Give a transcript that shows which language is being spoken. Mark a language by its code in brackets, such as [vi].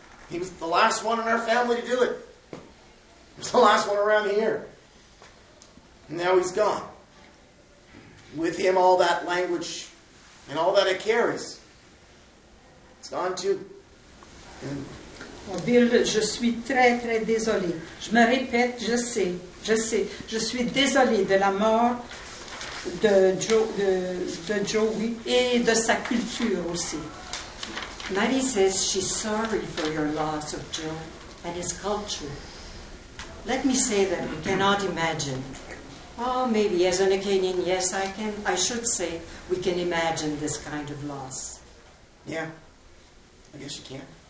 [en] He was the last one in our family to do it. He was the last one around here. And now he's gone. With him, all that language and all that it carries, it's gone too. [fr] Oh, Bill, je suis très, très désolée. Je me répète, je sais. Je suis désolée de la mort de Joe, oui, et de sa culture aussi. [en] Maddie says she's sorry for your loss of Joe and his culture. Let me say that we cannot imagine. Oh, maybe as an Acadian, yes, I should say we can imagine this kind of loss. Yeah, I guess you can.